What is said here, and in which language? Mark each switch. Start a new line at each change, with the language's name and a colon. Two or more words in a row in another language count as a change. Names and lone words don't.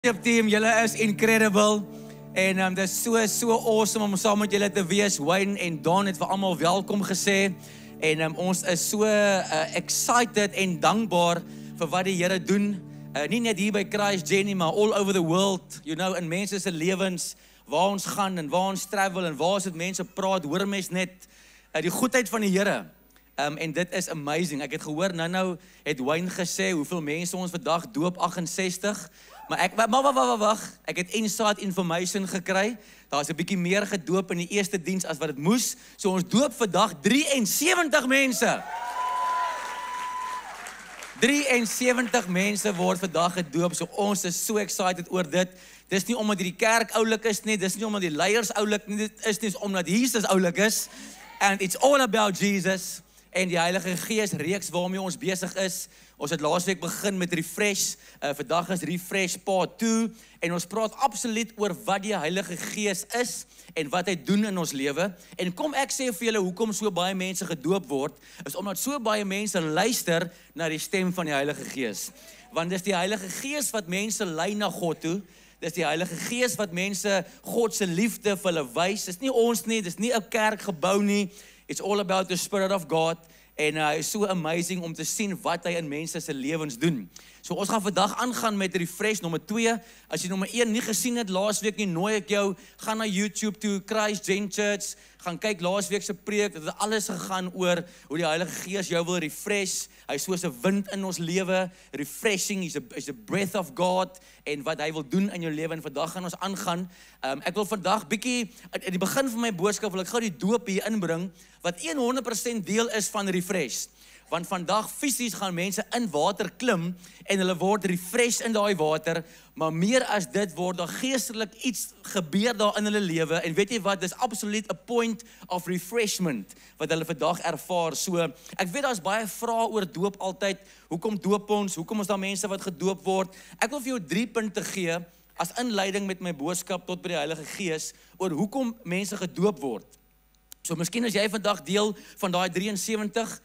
Afrikaans: Team, julle is incredible en dit is so awesome om saam met julle te wees. Wayne en Don het vir almal welkom gesê en ons is so excited en dankbaar vir wat die Here doen. Nie net hier by Christ Jenny, maar
English: all over the world, you know,
Afrikaans: in mense se lewens, waar ons gaan en waar ons travel en waar dit mense praat, hoor mens net die goedheid van die Here. En dit is amazing. Ek het gehoor nou het Wayne gesê hoeveel mense ons vandag doop, 68. Maar ek het
English: inside information
Afrikaans: gekry. Daar's 'n bietjie meer gedoop in die eerste diens as wat dit moes. So ons doop vandag 73 mense. 73 mense word vandag gedoop. So ons is so excited oor dit. Dis nie omdat die kerk oulik is nie, dis nie omdat die leiers oulik nie, dit is nie omdat Jesus oulik is.
English: And it's all about Jesus.
Afrikaans: En die Heilige Gees reeks waarmee ons besig is. Ons het laasweek begin met Refresh. Vandag is Refresh Part 2 en ons praat absoluut oor wat die Heilige Gees is en wat hy doen in ons lewe. En kom ek sê vir julle hoekom so baie mense gedoop word, is omdat so baie mense luister na die stem van die Heilige Gees. Want dis die Heilige Gees wat mense lei na God toe. Dis die Heilige Gees wat mense God se liefde vir hulle wys. Dis nie ons nie, dis nie 'n kerkgebou nie.
English: It's all about the Spirit of God.
Afrikaans: En is so amazing om te sien wat hy in mense se lewens doen. So ons gaan vandag aangaan met Refresh nommer 2. As jy nommer 1 nie gesien het laasweek nie, nooi ek jou, gaan na YouTube toe, Christ Gen Church, gaan kyk laasweek se preek. Dit het alles gegaan oor hoe die Heilige Gees jou wil refresh. Hy is soos 'n wind in ons lewe,
English: refreshing, is a breath of God
Afrikaans: en wat hy wil doen in jou lewe. En vandag gaan ons aangaan. Ek wil vandag bietjie in die begin van my boodskap wil ek gou die doop hier inbring wat 100% deel is van Refresh. Want vandag fisies gaan mense in water klim en hulle word refresh in daai water, maar meer as dit word daar geestelik iets gebeur daar in hulle lewe. En weet jy wat, dis absoluut 'n
English: point of refreshment
Afrikaans: wat hulle vandag ervaar. So, ek weet daar's baie vrae oor doop altyd. Hoekom doop ons? Hoekom is daar mense wat gedoop word? Ek wil vir jou 3 punte gee as inleiding met my boodskap tot by die Heilige Gees oor hoekom mense gedoop word. So, miskien is jy vandag deel van daai 73.